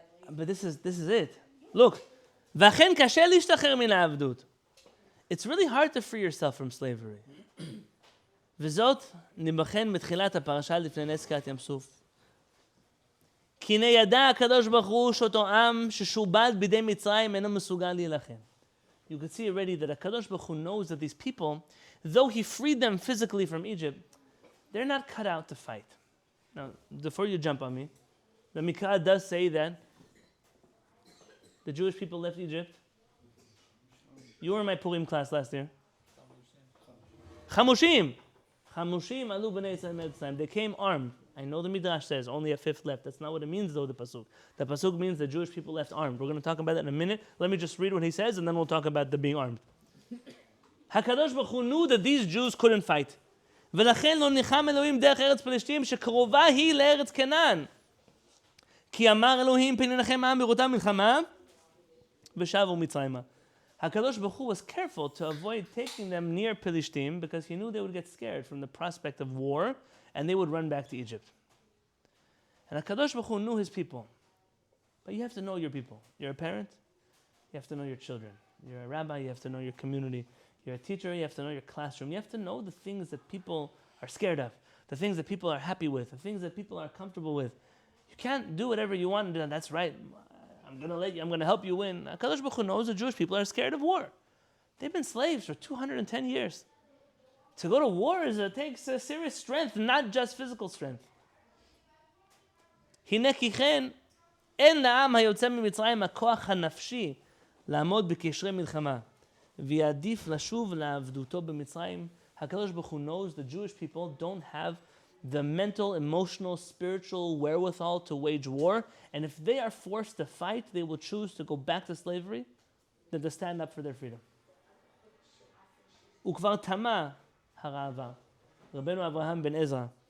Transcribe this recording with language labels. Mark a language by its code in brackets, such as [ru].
[en] But this is it. Look, [he] v'achen kasher lishtacher min ha'avdut. [en] It's really hard to free yourself from slavery. [he] וזאת נבחן מתחילת הפרשה לפני נס קריעת ים סוף. כי הנה ידע הקדוש ברוך הוא שאותו עם ששועבד בידי מצרים אינו מסוגל להילחם. [en] You can see already that HaKadosh Baruch Hu knows that these people, though He freed them physically from Egypt, they're not cut out to fight. Now, before you jump on me, the Mikra does say that the Jewish people left Egypt. You were in my Purim class last year. Chamushim. [he] Chamushim alu b'nei Yisrael me'eretz Mitzrayim. [en] They came armed. I know the Midrash says only a fifth left. That's not what it means though, the Pasuk. The Pasuk means the Jewish people left armed. We're going to talk about that in a minute. Let me just read what he says and then we'll talk about the being armed. HaKadosh Baruch Hu knew that these Jews couldn't fight. [he] ולכן לא ניחם אלוהים דרך ארץ פלשתים שקרובה היא לארץ כנען. כי אמר אלוהים פן ינחם העם בראותם מלחמה ושבו מצרימה. [en] HaKadosh Baruch Hu was careful to avoid taking them near Pelishtim because he knew they would get scared from the prospect of war and they would run back to Egypt. And HaKadosh Baruch Hu knew his people. But you have to know your people. You're a parent, you have to know your children. You're a rabbi, you have to know your community. You're a teacher, you have to know your classroom. You have to know the things that people are scared of, the things that people are happy with, the things that people are comfortable with. You can't do whatever you want and do. That's right. I'm going to help you win. HaKadosh Baruch Hu knows the Jewish people are scared of war. They've been slaves for 210 years. To go to war takes a serious strength, not just physical strength. [he] הנה כי כן, אין לעם היוצא ממצרים הכוח הנפשי לעמוד בקשרי מלחמה, ויעדיף לשוב לעבדותו במצרים. [en] HaKadosh Baruch Hu knows the Jewish people don't have the mental, emotional, spiritual wherewithal to wage war. And if they are forced to fight, they will choose to go back to slavery than to stand up for their freedom. [he] וכבר תמה הראווה. רבנו אברהם בן עזרא.